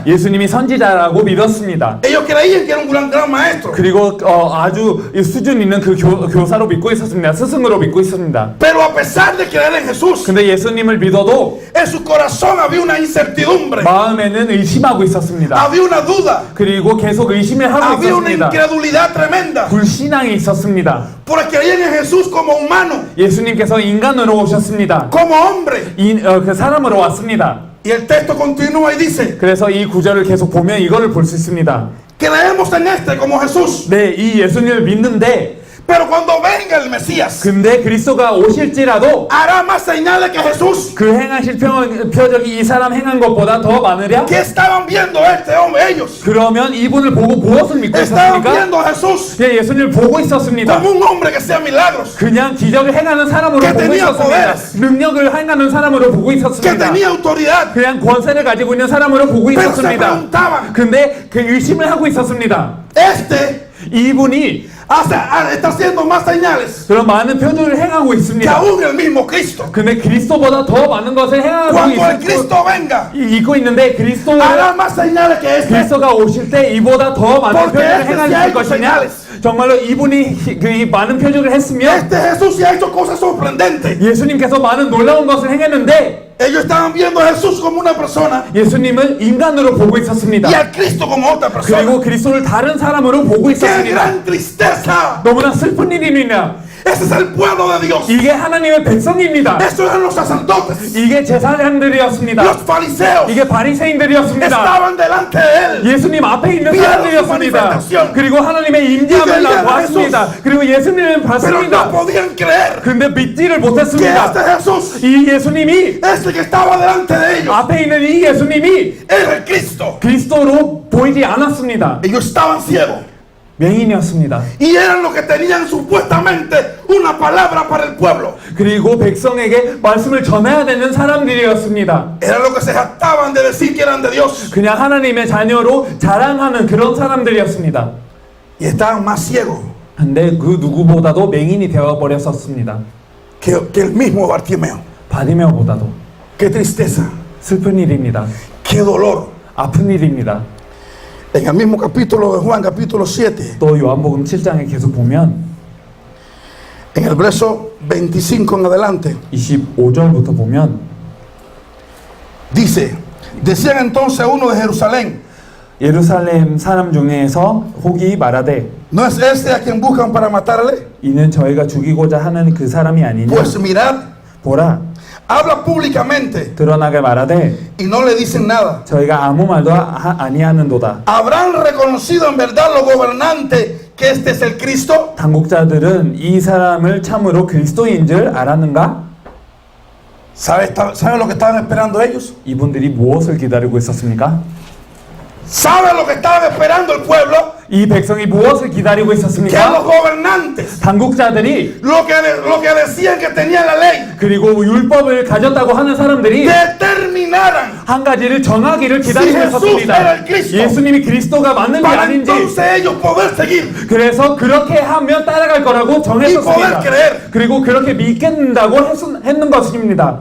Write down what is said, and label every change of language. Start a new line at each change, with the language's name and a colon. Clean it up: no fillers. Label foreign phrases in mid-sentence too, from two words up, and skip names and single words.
Korean: 예수님이 선지자라고 믿었습니다.
Spanish: Ellos creían que era un gran maestro.
Korean: 그리고 아주 수준 있는 그 교사로 믿고 있었습니다. 스승으로 믿고 있었습니다.
Spanish: Pero a pesar de creer en Jesús,
Korean: 근데 예수님을 믿어도
Spanish: en su corazón había una incertidumbre,
Korean: 마음에는 의심하고 있었습니다.
Spanish: había una duda,
Korean: 그리고 계속 의심을 하고
Spanish: había una
Korean: 있었습니다.
Spanish: incredulidad tremenda.
Korean: 불신앙이 있었습니다.
Spanish: Porque creían en Jesús como humano,
Korean: 예수님께서 인간으로 오셨습니다.
Spanish: como hombre.
Korean: 그 사람으로 왔습니다.
Spanish: Y el texto continúa y dice:
Korean: 그래서 이 구절을 계속 보면 이거를 볼 수 있습니다.
Spanish: creemos en este como Jesús.
Korean: 네, 이 예수님을 믿는데
Spanish: Pero cuando venga el Mesías,
Korean: 근데 그리스도가 오실지라도
Spanish: hará más señales que Jesús.
Korean: 그 행하실 표적이 이 사람 행한 것보다 더 많으랴?
Spanish: ¿Qué estaban viendo este hombre ellos?
Korean: 그러면 이분을 보고 무엇을 믿고
Spanish: Estaban
Korean: 있었습니까?
Spanish: viendo a Jesús
Korean: 예, 예수님을 보고 있었습니다.
Spanish: como un hombre que hacía milagros,
Korean: 그냥 기적을 행하는 사람으로
Spanish: Que
Korean: 보고
Spanish: tenía
Korean: 있었습니다.
Spanish: poderes.
Korean: 능력을 행하는 사람으로 보고
Spanish: que
Korean: 있었습니다.
Spanish: tenía autoridad.
Korean: 그냥 권세를 가지고 있는 사람으로 보고
Spanish: Pero se
Korean: 있었습니다.
Spanish: preguntaban:
Korean: 근데 그 의심을 하고 있었습니다.
Spanish: este
Korean: 이분이
Spanish: está haciendo más señales
Korean: 그런 많은 표적을 행하고
Spanish: que
Korean: 있습니다.
Spanish: aún el mismo Cristo.
Korean: 근데 그리스도보다 더 많은 것을 행하고
Spanish: Cuando el Cristo venga,
Korean: 있고 있는데
Spanish: hará más señales que este.
Korean: 그리스도가 오실 때 이보다 더 많은
Spanish: Porque
Korean: 표적을
Spanish: este sí ha
Korean: 행하실
Spanish: hecho
Korean: 것이냐?
Spanish: señales.
Korean: 정말로 이분이 그 많은 표적을 했으면
Spanish: Este Jesús sí ha hecho cosas sorprendentes.
Korean: 예수님께서 많은 놀라운 것을 행했는데
Spanish: Ellos estaban viendo a Jesús como una persona
Korean: 예수님을 인간으로 보고 있었습니다.
Spanish: y al Cristo como otra persona.
Korean: 그리고 그리스도를 다른 사람으로 보고
Spanish: ¡Qué
Korean: 있었습니다.
Spanish: gran tristeza!
Korean: 너무나 슬픈 일입니다.
Spanish: Ese es el pueblo de Dios.
Korean: 이게 하나님의 백성입니다.
Spanish: Estos eran los sacerdotes,
Korean: 이게 제사장들이었습니다.
Spanish: los fariseos.
Korean: 이게 바리새인들이었습니다.
Spanish: Estaban delante de él.
Korean: 예수님 앞에 있는
Spanish: Vieron
Korean: 사람들이었습니다.
Spanish: su manifestación.
Korean: 그리고 하나님의
Spanish: Y
Korean: 임재함을
Spanish: veían a
Korean: 보았습니다. 그리고 예수님을
Spanish: Pero no
Korean: 봤습니다.
Spanish: podían creer
Korean: 근데 믿지를
Spanish: que
Korean: 못했습니다.
Spanish: este Jesús,
Korean: 이 예수님이
Spanish: este que estaba delante de ellos,
Korean: 앞에 있는 이 예수님이
Spanish: era el Cristo.
Korean: 그리스도로 보이지 않았습니다.
Spanish: Ellos estaban ciegos
Korean: 맹인이었습니다.
Spanish: y eran los que tenían supuestamente una palabra para el pueblo.
Korean: 그리고 백성에게 말씀을 전해야 되는 사람들이었습니다.
Spanish: Eran los que se jactaban de decir que eran de Dios
Korean: 그냥 하나님의 자녀로 자랑하는 그런 사람들이었습니다.
Spanish: y estaban más ciegos
Korean: 근데 그 누구보다도 맹인이 되어버렸었습니다.
Spanish: que el mismo Bartimeo.
Korean: 바디메오보다도.
Spanish: Qué tristeza,
Korean: 슬픈 일입니다.
Spanish: qué dolor.
Korean: 아픈 일입니다.
Spanish: En el mismo capítulo de Juan, capítulo 7,
Korean: 또 요한복음 7장에 계속 보면
Spanish: en el verso 25 en adelante,
Korean: 25절부터 보면
Spanish: dice: decían entonces uno de Jerusalén:
Korean: 예루살렘 사람 중에서 혹이 말하되
Spanish: ¿no es este a quien buscan para matarle?
Korean: 이는 저희가 죽이고자 하는 그 사람이 아니냐.
Spanish: Pues mirad,
Korean: 보라
Spanish: habla públicamente
Korean: 드러나게 말하되
Spanish: y no le dicen nada.
Korean: 저희가 아무 말도 아니하는도다.
Spanish: ¿Habrán reconocido en verdad los gobernantes que este es el Cristo?
Korean: 당국자들은 이 사람을 참으로 그리스도인 줄 알았는가?
Spanish: ¿Sabe lo que estaban esperando ellos?
Korean: 이분들이 무엇을 기다리고 있었습니까?
Spanish: ¿Sabe lo que estaban esperando el pueblo?
Korean: 이 백성이 무엇을 기다리고
Spanish: Que los
Korean: 있었습니까?
Spanish: gobernantes,
Korean: 당국자들이
Spanish: lo que decían que tenían la ley,
Korean: 그리고 율법을 가졌다고 하는 사람들이
Spanish: determinaran
Korean: 한 가지를 정하기를 기다리고
Spanish: Si Jesús era
Korean: 있었습니다.
Spanish: el Cristo.
Korean: 예수님이 그리스도가 맞는지
Spanish: para
Korean: 아닌지.
Spanish: entonces ellos poder seguir.
Korean: 그래서 그렇게 하면 따라갈 거라고 정했었습니다.
Spanish: Y poder creer.
Korean: 그리고 그렇게 믿겠다고 했는 것입니다.